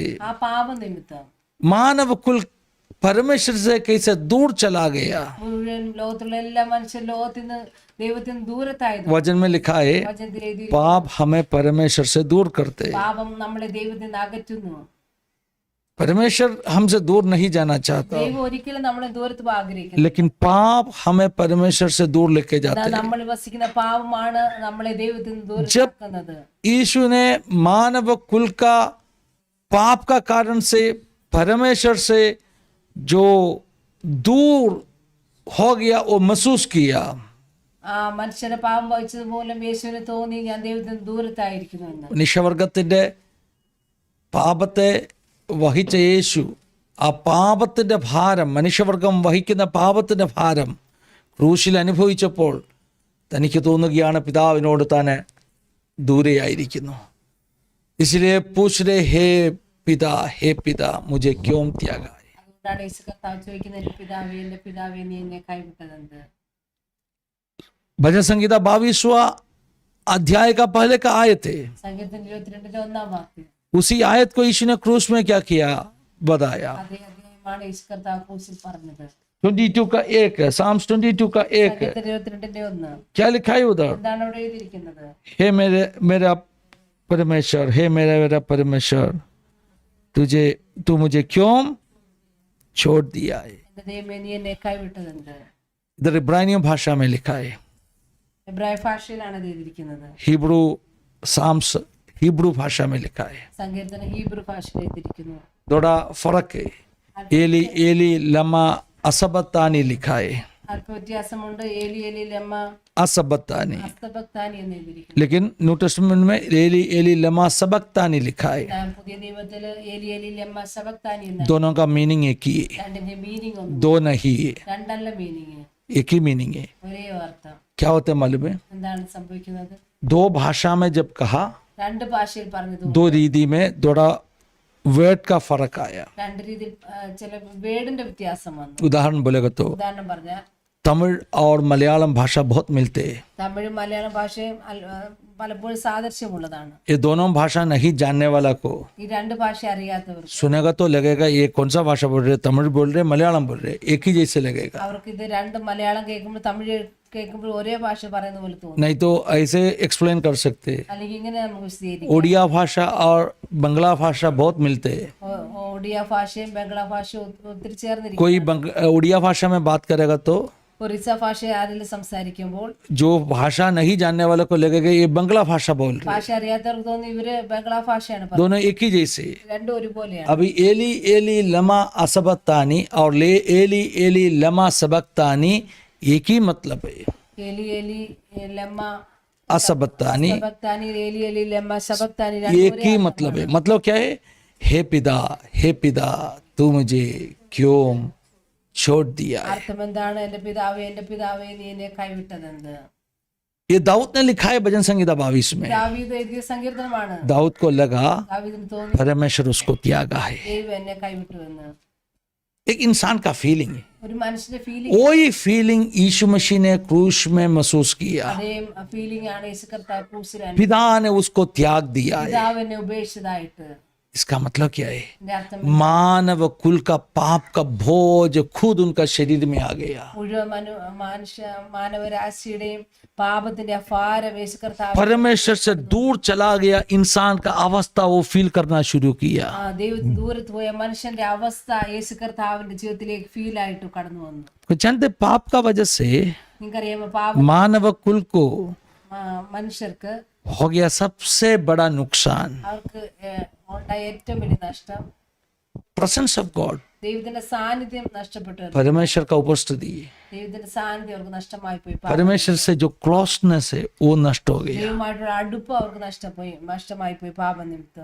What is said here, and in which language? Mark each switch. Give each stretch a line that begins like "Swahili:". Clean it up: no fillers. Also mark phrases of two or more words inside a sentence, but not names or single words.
Malayalam: ആ പാപ നിമിത്തം
Hindi: मानव कुल परमेश्वर से कैसे दूर चला गया.
Malayalam: മുഴുവൻ ലോകത്തുള്ള എല്ലാ മനുഷ്യർ ലോകത്തിൽ നിന്ന് ദൈവത്തിൽ നിന്ന് ദൂരത്തായത്.
Hindi: वचन में लिखा है,
Malayalam: വചനത്തിൽ എഴുതി,
Hindi: पाप हमें परमेश्वर से दूर करते.
Malayalam: പാപം നമ്മളെ ദൈവത്തിൽ നിന്ന് അകറ്റുന്നു.
Hindi: परमेश्वर हमसे दूर नहीं जाना चाहता,
Malayalam: ദൈവം ഒരിക്കലും നമ്മളെ ദൂരത്ത് ആഗ്രഹിക്കുന്നു.
Hindi: लेकिन पाप हमें परमेश्वर से दूर लेके जाते हैं.
Malayalam: നമ്മൾ വസിക്കുന്ന പാപമാണ് നമ്മളെ ദൈവത്തിൽ നിന്ന് ദൂരത്താക്കുന്നത്.
Hindi: यीशु ने मानव कुल का पाप का कारण से परमेश्वर से जो दूर हो गया वो महसूस किया.
Malayalam: ആ മനുഷ്യരെ പാപം വഹിച്ചത് മൂലം യേശുവിന് തോന്നി ഞാൻ ദൈവത്തിൽ നിന്ന് ദൂരത്തായിരിക്കുന്നു എന്ന്. മനുഷ്യവർഗത്തിന്റെ പാപത്തെ വഹിച്ച യേശു ആ പാപത്തിന്റെ ഭാരം, മനുഷ്യവർഗം വഹിക്കുന്ന പാപത്തിന്റെ ഭാരം ക്രൂശിൽ അനുഭവിച്ചപ്പോൾ തനിക്ക് തോന്നുകയാണ് പിതാവിനോട് താൻ ദൂരെയായിരിക്കുന്നു.
Hindi: इसलिए पूछ रहे हे पिता मुझे क्यों त्यागा.
Malayalam: അതുകൊണ്ടാണ് യേശു കർത്താവ് ചോദിക്കുന്നത്, എന്റെ പിതാവേ നീ എന്നെ കൈവിട്ടതെന്ത്?
Hindi: भजन संगीता 22वां अध्याय का पहले का आयत है.
Malayalam: സങ്കീർത്തനം 22 ഒന്നാം വാക്യം.
Hindi: उसी आयत को यीशु ने क्रूस में क्या किया बताया.
Malayalam: അതേ അധ്യായമാണ് യേശു കർത്താവ് ക്രൂശിൽ പറഞ്ഞത്.
Hindi: 22 का 1 है, Psalms 22 का 1 है.
Malayalam: സങ്കീർത്തനം 22
Hindi: क्या लिखा है उधर?
Malayalam: എന്താണ് അവിടെ എഴുതിയിരിക്കുന്നത്?
Hindi: हे मेरा परमेश्वर, हे मेरा परमेश्वर, तू मुझे क्यों छोड़ दिया है.
Malayalam: എന്റെ ദൈവമേ നീ എന്നെ കൈവിട്ടതെന്ത്?
Hindi: इधर इब्रानी भाषा में लिखा है.
Malayalam: എബ്രായ ഭാഷയിലാണ് ഇത് എഴുതിയിരിക്കുന്നത്.
Hindi: हिब्रू साम्स हिब्रू भाषा में लिखा है.
Malayalam: സങ്കീർത്തനം ഹീബ്രു ഭാഷയിൽ എഴുതിയിരിക്കുന്നു.
Hindi: थोड़ा फर्क है.
Hebrew: אלי אלי למה עזבתני
Hindi: लिखा है,
Malayalam: അല്പ വ്യത്യാസമുണ്ട്.
Hebrew: אלי אלי למה עזבתני,
Malayalam: അസ്തബക്താനി എന്ന് എഴുതിയിരിക്കുന്നു.
Hindi: लेकिन न्यू टेस्टमेंट में
Aramaic: אלי אלי למה שבקתני
Hindi: लिखा है.
Malayalam: പുതിയ നിയമത്തില്
Aramaic: אלי אלי למה שבקתני
Malayalam: എന്ന്.
Hindi: दोनों का मीनिंग एक ही है,
Malayalam: രണ്ടിന്റെ മീനിങ് ഒന്ന്,
Hindi: दो नहीं है,
Malayalam: രണ്ടല്ല മീനിങ്,
Hindi: एक ही मीनिंग है.
Malayalam: ഒരേ അർത്ഥം.
Hindi: क्या होता है मालूम है?
Malayalam: എന്താണ് സംഭവിക്കുന്നത്?
Hindi: दो भाषा में जब कहा,
Malayalam: രണ്ട് ഭാഷയിൽ പറഞ്ഞത്
Hindi: दो रीति में थोड़ा वर्ड का फर्क आया.
Malayalam: രണ്ട് രീതിയിൽ ചില വേർഡിന്റെ വ്യത്യാസം വന്നു.
Hindi: उदाहरण बोलेगा तो
Malayalam: ഉദാഹരണം പറഞ്ഞാൽ
Hindi: तमिल और मलयालम भाषा बहुत मिलते हैं.
Malayalam: തമിഴും മലയാളം ഭാഷയും പലപ്പോഴും സാദൃശ്യമുള്ളതാണ്.
Hindi: ये दोनों भाषा नहीं जानने वाला को
Malayalam: ഈ രണ്ട് ഭാഷ അറിയാത്തവർക്ക്
Hindi: सुनेगा तो लगेगा ये कौन सा भाषा बोल रहे, तमिल बोल रहे मलयालम बोल रहे, एक ही जैसे लगेगा.
Malayalam: അവർക്ക് ഇത് രണ്ട് മലയാളം കേൾക്കുമ്പോൾ തമിഴ് കേൾക്കുമ്പോൾ ഒരേ ഭാഷ പറയുന്ന പോലെ തോന്നും.
Hindi: नहीं तो ऐसे एक्सप्लेन कर सकते.
Malayalam: അല്ലെങ്കിൽ ഇങ്ങനെ നമുക്ക് വിശദീകരിക്കാം.
Hindi: ओडिया भाषा और बंगला भाषा बहुत मिलते हैं.
Malayalam: ഒഡിയ ഭാഷയും ബംഗ്ലാ ഭാഷയും ഒത്തിരി ചേർന്നിരിക്കും.
Hindi: कोई ओडिया भाषा में बात करेगा तो
Malayalam: ഒറീസ ഭാഷ ആരെങ്കിലും സംസാരിക്കുമ്പോൾ
Hindi: जो भाषा नहीं जानने वाले को लगेगा ये बंगला भाषा बोल रहे.
Malayalam: ഭാഷ അറിയാത്തവർക്ക് തോന്നി ഇവര് ബംഗ്ലാ ഭാഷയാണ് പറയുന്നത്.
Hindi: दोनों एक ही जैसे.
Malayalam: രണ്ടും ഒരുപോലെയാണ്.
Hindi: अभी
Hebrew: אלי אלי למה עזבתני
Hindi: और ले
Aramaic: אלי אלי למה שבקתני
Hindi: एक ही मतलब है.
Hebrew: אלי אלי למה עזבתני
Aramaic: שבקתני, אלי אלי למה שבקתני
Hindi: एक ही मतलब है. मतलब क्या है? हे पिता तू मुझे क्यों छोड़ दिया है.
Malayalam: അർത്ഥം എന്താണ്? എന്റെ പിതാവേ നീ എന്നെ കൈവിട്ടതെന്ത്?
Hindi: ये दाऊद ने लिखा है भजन संगीता 22 में.
Malayalam: ദാവീദ് എഴുതിയ സങ്കീർത്തനമാണ്.
Hindi: दाऊद को लगा
Malayalam: ദാവീദിന് തോന്നി
Hindi: परमेश्वर उसको त्यागा है.
Malayalam: ദൈവം എന്നെ കൈവിട്ടു എന്ന്.
Hindi: एक इंसान का फीलिंग है.
Malayalam: ഒരു മനുഷ്യന്റെ ഫീലിംഗ്,
Hindi: वही फीलिंग यीशु मसीह ने क्रूस में महसूस किया.
Malayalam: അതേ ഫീലിംഗ് ആണ് യേശു കർത്താവ് ക്രൂശിൽ
Hindi: पिता ने उसको त्याग दिया है.
Malayalam: പിതാവ് എന്നെ ഉപേക്ഷിച്ചതായിട്ട്.
Hindi: इसका मतलब क्या है?
Malayalam: എന്റെ അർത്ഥം
Hindi: मानव कुल का पाप का बोझ खुद उनका शरीर में आ गया.
Malayalam: മുഴുവൻ മാനവരാശിയുടെയും പാപത്തിന്റെ അപാരം യേശു കർത്താവ്
Hindi: परमेश्वर से दूर चला गया इंसान का अवस्था वो फील करना शुरू किया.
Malayalam: ദൈവത്തിന് ദൂരത്ത് പോയ മനുഷ്യന്റെ അവസ്ഥ യേശു കർത്താവിന്റെ ജീവിതത്തിലേക്ക് ഫീൽ ആയിട്ട് കടന്നു വന്നു.
Hindi: जानते पाप का वजह से
Malayalam: നിങ്ങൾക്കറിയാമോ, പാപ
Hindi: मानव कुल को
Malayalam: മനുഷ്യർക്ക്
Hindi: हो गया सबसे बड़ा नुकसान.
Malayalam: അവർക്ക് ഉണ്ടായ ഏറ്റവും വലിയ നഷ്ടം
English: presence of God,
Malayalam: ദൈവത്തിന്റെ സാന്നിധ്യം നഷ്ടപ്പെട്ടു.
Hindi: परमेश्वर का उपस्थिति,
Malayalam: ദൈവത്തിന്റെ സാന്നിധ്യം അവർക്ക് നഷ്ടമായി പോയി.
Hindi: परमेश्वर से जो क्लोजनेस है वो नष्ट हो गया.
Malayalam: ദൈവമായിട്ടുള്ള അടുപ്പം അവർക്ക് നഷ്ടമായി പോയി പാപനിമിത്തം.